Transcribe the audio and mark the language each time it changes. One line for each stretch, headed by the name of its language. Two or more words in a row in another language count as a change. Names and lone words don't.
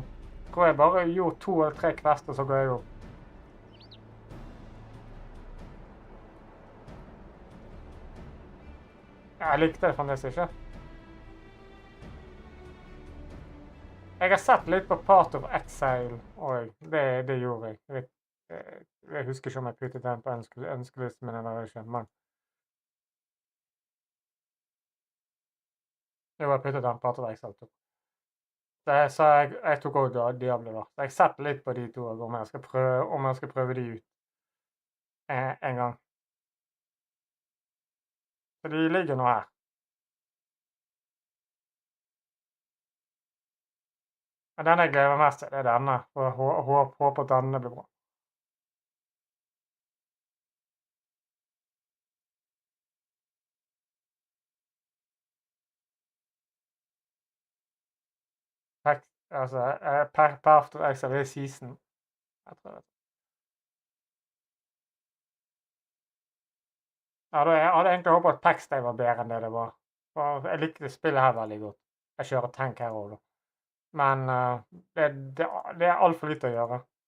Norwegian: Jeg tror jeg bare gjorde 2 eller 3 kvester, så går jeg opp. Jeg likte det fremdeles ikke. Jeg har sett litt på Part of Exile, og det gjorde jeg. Jeg husker ikke om jeg puttet den på ønskelisten min eller ikke, men jeg var puttet den Part of Exile. Så jeg tok også Diablo da. Så jeg har sett litt på de to, om jeg skal prøve de ut en gang. Så de ligger nå her. Men denne jeg gleder meg mest til, det er denne. Og håper at denne blir bra. Altså, Part of Exile er season. Jeg tror det. Jeg hadde egentlig håpet at Packstay var bedre enn det var. For jeg likte spillet her veldig godt. Jeg kjører tank her også da. Men det er alt for litt å gjøre.